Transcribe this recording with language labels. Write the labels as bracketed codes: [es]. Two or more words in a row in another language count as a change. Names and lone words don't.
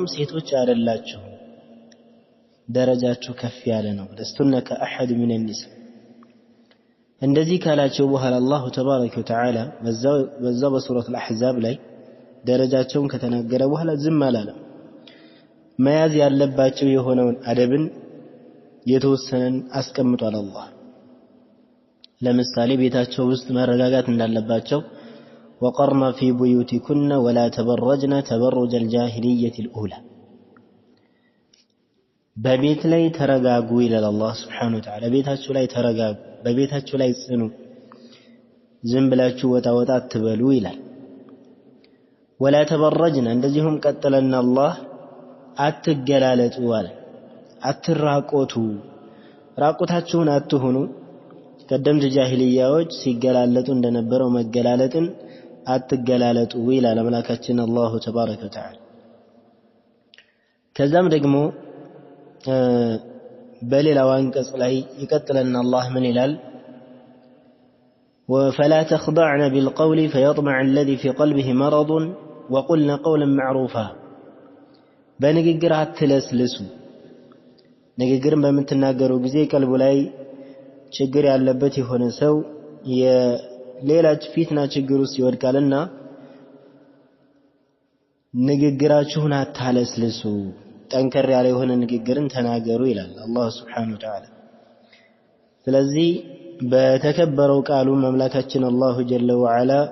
[am] ሴቶች አይደላችሁ፣ ደረጃችሁ ከፍ ያለ ነው። [ar] لستن كأحد من النساء [am] እንደዚህ ካላቸው በኋላ አላሁ [ar] تبارك وتعالى [am] በዛው በሱረቱል አሕዛብ ላይ ደረጃቸውን ከተናገረ በኋላ ዝም አላለም። መያዝ ያለባቸው የሆነውን አደብን የተወሰነን አስቀምጧል አላህ። ለምሳሌ ቤታቸው ውስጥ መረጋጋት እንዳለባቸው [ar] وقرن في بيوتكن ولا تبرجن تبرج الجاهلية الأولى [am] በቤት ላይ ተረጋጉ ይላል አላህ [ar] سبحانه وتعالى። [am] ቤታችሁ ላይ ተረጋጉ፣ በቤታችሁ ላይ ጽኑ፣ ዝም ብላችሁ ወጣ ወጣ አትበሉ ይላል። [ar] ولا تبرجن [am] እንደዚሁም ቀጠለና አላህ አትገላለጡ አለ። አትራቆቱ፣ ራቆታችሁን አትሁኑ። ቀደምት ጃሂልያዎች ሲገላለጡ እንደነበረው መገላለጥን አትገላለጡ ይላል አምላካችን አላሁ [ar] تبارك وتعالى። [am] ከዛም ደግሞ በሌላው አንቀጽ ላይ ይቀጥልና አላህ ምን ይላል? [ar] وفلا تخضعن بالقول فيطمع الذي في قلبه مرض وقلن قولا معروفا [am] በንግግር አትለስልሱ። ንግግርን በምትናገሩ ጊዜ ቀልቡ ላይ ችግር ያለበት የሆነ ሰው የሌላ ፊትና ችግር ውስጥ ይወድቃልና ንግግራችሁን አታለስልሱ፣ ጠንከር ያለ የሆነ ንግግርን ተናገሩ ይላል አላህ [ar] سبحانه وتعالى። [am] ስለዚህ በተከበረው ቃሉ መምላካችን አላሁ [ar] جل وعلا